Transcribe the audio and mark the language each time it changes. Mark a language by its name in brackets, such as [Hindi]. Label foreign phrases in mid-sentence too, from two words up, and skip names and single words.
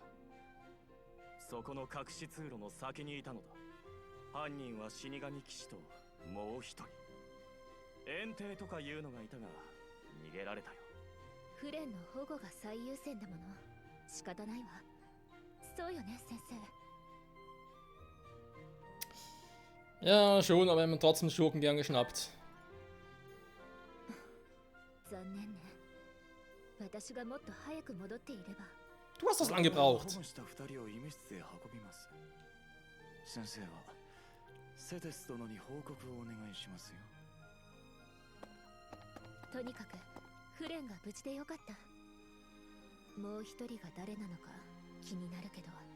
[Japanese] そこの隠し通路の先にいたのだ。犯人は死神騎士ともう一人。遠征とかいうのがいたが逃げられたよ。フレンの保護が最優先だもの。仕方ないわ。そうよね、先生。 [German] Ja, schon, aber wir haben trotzdem Schurken gern geschnappt. [Japanese] 残念ね。私がもっと早く戻っていれば。 [German] Du hast das lang gebraucht. [Japanese] 保護した2人を医務室へ運びます。先生はセテス殿に報告をお願いしますよ。とにかくフレンが無事でよかった。もう一人が誰なのか気になるけど。